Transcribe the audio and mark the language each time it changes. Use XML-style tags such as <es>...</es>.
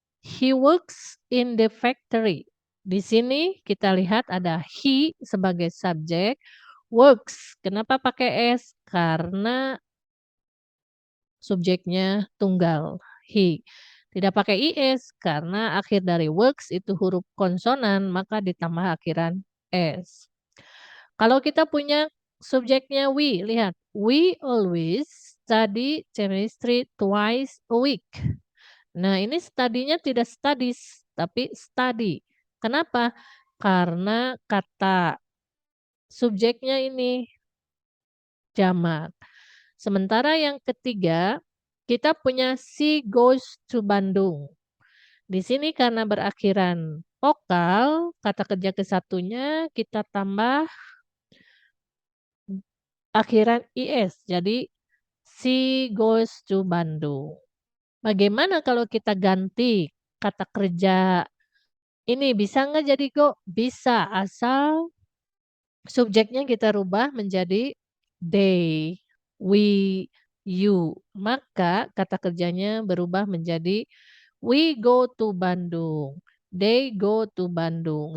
<en>He works in the factory.</en> <id>Di sini kita lihat ada he sebagai subjek, works. Kenapa pakai s? Karena subjeknya tunggal, he. Tidak pakai is karena akhir dari works itu huruf konsonan, maka ditambah akhiran s. Kalau kita punya subjeknya we, lihat.</id> <en>We always study chemistry twice a week.</en> <id>Nah, ini studinya tidak studies, tapi study. Kenapa? Karena kata subjeknya ini jamak. Sementara yang ketiga, kita punya</id> <en>she goes to Bandung.</en> <id>Di sini karena berakhiran vokal, kata kerja kesatunya kita tambah akhiran is. Jadi</id> <en>she goes to Bandung.</en> <id>Bagaimana kalau kita ganti kata kerja ini bisa nggak jadi go? Bisa, asal subjeknya kita rubah menjadi they, we, you. Maka kata kerjanya berubah menjadi</id> <en>we go to Bandung,</en> <id>they go to Bandung.</id>